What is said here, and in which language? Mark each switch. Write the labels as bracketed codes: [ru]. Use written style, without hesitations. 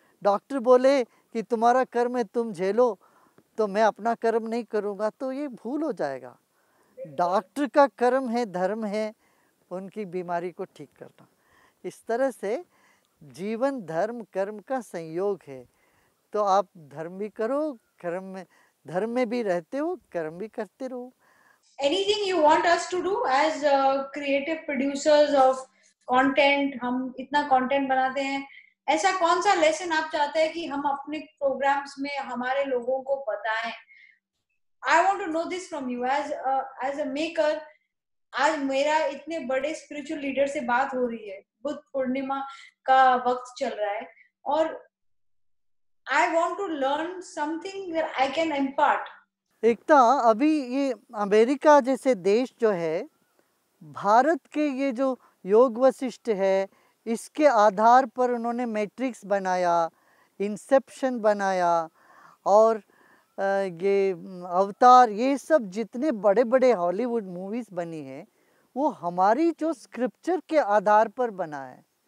[hi] Doctor बोले कि तुम्हारा कर्म है तुम झेलो, तो मैं अपना कर्म नहीं करूँगा, तो ये भूल हो जाएगा। डॉक्टर का कर्म है, धर्म है उनकी बीमारी को ठीक करना। इस तरह से जीवन धर्म कर्म का संयोग है। तो आप धर्म भी करो, धर्म में भी रहते हो, कर्म भी करते रहो। [en] Anything you want us to do as creative producers of content? [hi] हम इतना content बनाते हैं, ऐसा कौन सा लेसन आप चाहते हैं कि हम अपने प्रोग्राम्स में हमारे लोगों को बताएं? [en] I want to know this from you as a maker. [hi] आज मेरा इतने बड़े स्पिरिचुअल लीडर से बात हो रही है, बुद्ध पूर्णिमा का वक्त चल रहा है, और [en] I want to learn something that I can impart. [hi] एकता, अभी ये अमेरिका जैसे देश जो है, भारत के ये जो योग वशिष्ठ है, इसके आधार पर उन्होंने मैट्रिक्स बनाया, इंसेप्शन बनाया, और ये अवतार, ये सब जितने बड़े बड़े हॉलीवुड मूवीज़ बनी है, वो हमारी जो स्क्रिप्चर के आधार पर बना है।